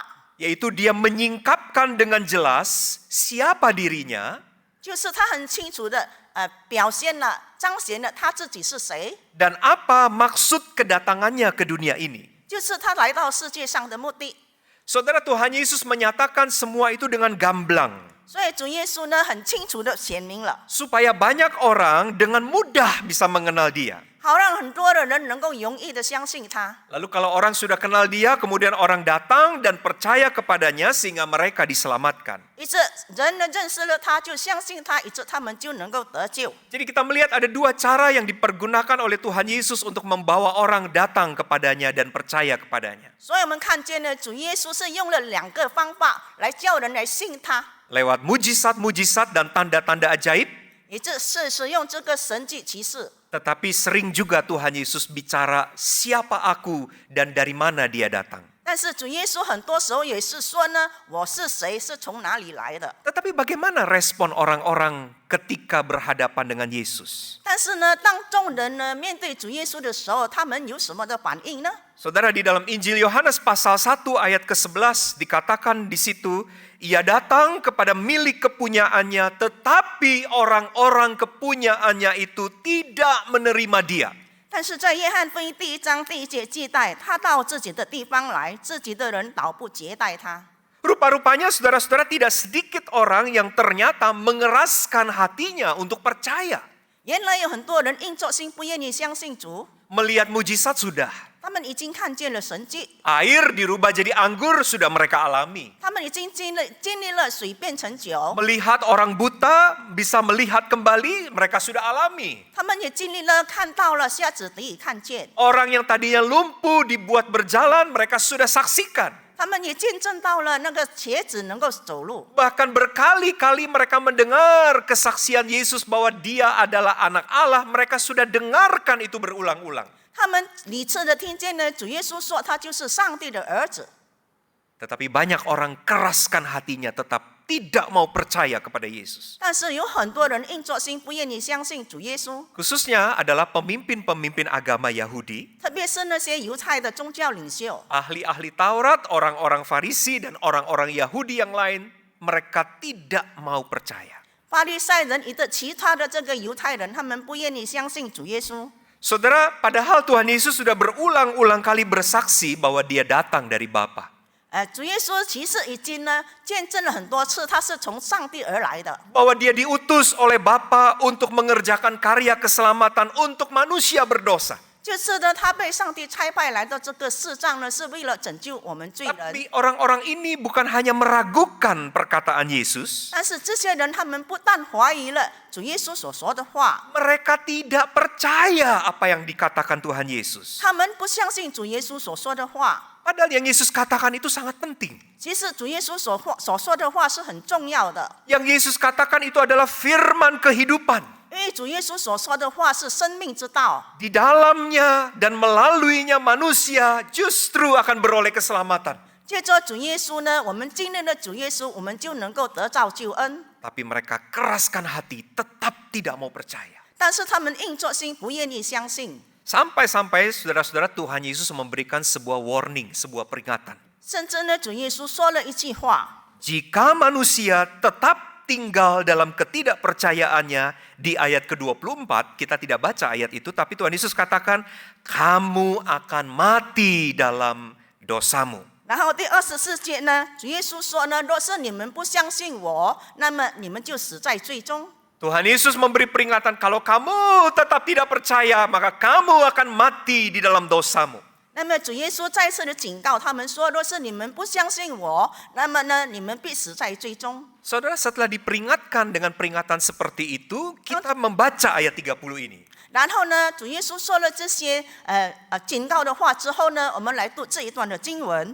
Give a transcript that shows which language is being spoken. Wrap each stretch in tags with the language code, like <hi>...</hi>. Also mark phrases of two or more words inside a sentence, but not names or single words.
<id>yaitu dia menyingkapkan dengan jelas siapa dirinya</id> <zh>就是他很清楚的表现了、彰显了他自己是谁，</zh> <id>dan apa maksud kedatangannya ke dunia ini.</id> <zh>就是他来到世界上的目的。</zh> <id>Saudara, Tuhan Yesus menyatakan semua itu dengan gamblang,</id> <zh>所以主耶稣呢，很清楚的显明了，</zh> <id>supaya banyak orang dengan mudah bisa mengenal dia.</id> <zh>好让很多的人能够容易的相信他。</zh> <id>Lalu kalau orang sudah kenal dia, kemudian orang datang dan percaya kepadanya sehingga mereka diselamatkan.</id> <zh>一直人呢认识了他，就相信他，一直他们就能够得救。</zh> <id>Jadi kita melihat ada dua cara yang dipergunakan oleh Tuhan Yesus untuk membawa orang datang kepadanya dan percaya kepadanya.</id> <zh>所以我们看见呢，主耶稣是用了2个方法来叫人来信他，</zh> <id>Lewat mujizat-mujizat dan tanda-tanda ajaib,</id> <zh>也就是使用这个神迹奇事。</zh> <id>tetapi sering juga Tuhan Yesus bicara siapa aku dan dari mana dia datang.</id> <zh>但是主耶稣很多时候也是说呢，我是谁，是从哪里来的。</zh> <id>Tetapi bagaimana respon orang-orang ketika berhadapan dengan Yesus?</id> <zh>但是呢，当众人呢面对主耶稣的时候，他们有什么的反应呢？</zh> <id>Saudara, di dalam Injil Yohanes pasal 1 ayat ke-11 dikatakan di situ, ia datang kepada milik kepunyaannya, tetapi orang-orang kepunyaannya itu tidak menerima dia.</id> <zh>但是在约翰福音第1章第1节记载，他到自己的地方来，自己的人倒不接待他。</zh> <id>Rupa-rupanya saudara-saudara tidak sedikit orang yang ternyata mengeraskan hatinya untuk percaya.</id> <zh>原来有很多人硬着心不愿意相信主，</zh> <id>Melihat mujizat sudah.</id> <zh>他们已经看见了神迹，</zh> <id>Air dirubah jadi anggur sudah mereka alami.</id> <zh>他们已经经历了水变成酒，</zh> <id>Melihat orang buta bisa melihat kembali, mereka sudah alami.</id> <zh>他们也经历了看到了瞎子得以看见，</zh> <id>Orang yang tadinya lumpuh dibuat berjalan, mereka sudah saksikan.</id> <zh>他们也见证到了那个瘸子能够走路。</zh> <id>Bahkan berkali-kali mereka mendengar kesaksian Yesus bahwa dia adalah anak Allah. Mereka sudah dengarkan itu berulang-ulang.</id> <zh>他们屡次的听见呢，主耶稣说他就是上帝的儿子。</zh> <id>Tetapi banyak orang keraskan hatinya tetap tidak mau percaya kepada Yesus.</id> <zh>但是有很多人硬着心不愿意相信主耶稣，</zh> <id>Khususnya adalah pemimpin-pemimpin agama Yahudi,</id> <zh>特别是那些犹太的宗教领袖，</zh> <id>ahli-ahli Taurat, orang-orang Farisi dan orang-orang Yahudi yang lain. Mereka tidak mau percaya.</id> <zh>法利赛人以及其他的这个犹太人，他们不愿意相信主耶稣。</zh> <id>Saudara, padahal Tuhan Yesus sudah berulang-ulang kali bersaksi bahwa dia datang dari Bapa.</id> <zh>主耶稣其实已经呢见证了很多次，他是从上帝而来的，</zh> <id>Bahwa dia diutus oleh Bapa untuk mengerjakan karya keselamatan untuk manusia berdosa.</id> <zh>就是呢他被上帝差派来到这个世上呢，是为了拯救我们罪人。</zh> <id>Tapi orang-orang ini bukan hanya meragukan perkataan Yesus,</id> <zh>但是这些人他们不但怀疑了主耶稣所说的话，</zh> <id>mereka tidak percaya apa yang dikatakan Tuhan Yesus.</id> <zh>他们不相信主耶稣所说的话。</zh> <id>Padahal yang Yesus katakan itu sangat penting.</id> <zh>其实主耶稣所说的话是很重要的，</zh> <id>Yang Yesus katakan itu adalah firman kehidupan.</id> <zh>因为主耶稣所说的话是生命之道，</zh> <id>Di dalamnya dan melaluinya manusia justru akan beroleh keselamatan.</id> <zh>借着主耶稣呢，我们经历了主耶稣，我们就能够得到救恩。</zh> <id>Tapi mereka keraskan hati, tetap tidak mau percaya.</id> <zh>但是他们硬着心不愿意相信，</zh> <id>Sampai-sampai saudara-saudara Tuhan Yesus memberikan sebuah warning, sebuah peringatan.</id> <zh>甚至呢，主耶稣说了一句话：</zh> <id>Jika manusia tetap tinggal dalam ketidakpercayaannya, di ayat ke-24, kita tidak baca ayat itu, tapi Tuhan Yesus katakan, kamu akan mati dalam dosamu.</id> <zh>然后第24节呢，主耶稣说呢，若是你们不相信我，那么你们就死在罪中。</zh> <id>Tuhan Yesus memberi peringatan, kalau kamu tetap tidak percaya, maka kamu akan mati di dalam dosamu.</id> <zh>那么主耶稣再次的警告他们说，若是你们不相信我，那么呢，你们必死在罪中。</zh> <id>Saudara, setelah diperingatkan dengan peringatan seperti itu, kita membaca ayat 30 ini.</id> <zh>然后呢，主耶稣说了这些警告的话之后呢，我们来读这一段的经文。</zh>